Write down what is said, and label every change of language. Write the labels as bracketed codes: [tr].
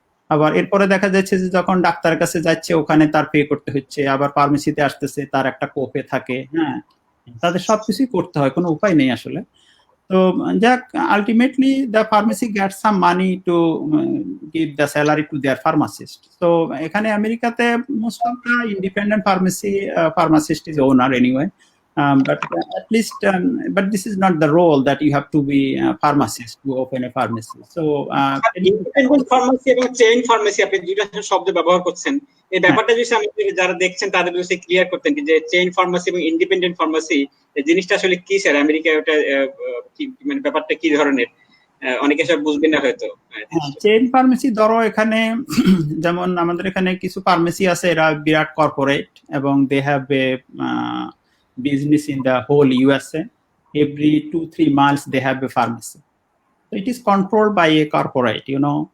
[bn] আবার এরপরে দেখা যাচ্ছে যে যখন ডাক্তারের কাছে যাচ্ছে ওখানে তার পে করতে হচ্ছে, আবার ফার্মেসিতে আসতেছে তার একটা কোপে থাকে, হ্যাঁ, তাদের সবকিছুই করতে হয়, কোনো উপায় নেই আসলে। তো যাক, [en] Ultimately the pharmacy get some money to give the salary to their pharmacist. [bn] তো এখানে আমেরিকাতে [en] Most of the independent pharmacist is owner anyway, but at least but this is not the role that you have to be a pharmacist to open a pharmacy. So [bn] independent pharmacy এবং chain pharmacy আপনি দুইটা শব্দ ব্যবহার করছেন, এই ব্যাপারটা যদি আমাদের যারা দেখছেন তাদের যদি ক্লিয়ার করতেন যে চেইন ফার্মাসি এবং ইন্ডিপেন্ডেন্ট ফার্মাসি এই জিনিসটা আসলে কি স্যার, আমেরিকায় ওটা মানে ব্যাপারটা কি ধরনের, অনেকে সব বুঝবেন না হয়তো। চেইন ফার্মেসি ধরো এখানে যেমন আমাদের এখানে কিছু ফার্মেসি আছে, এরা বিরাট কর্পোরেট এবং [en] They have a business in the whole USA. Every 2-3 miles they have a pharmacy. So it is controlled by a corporate, you know.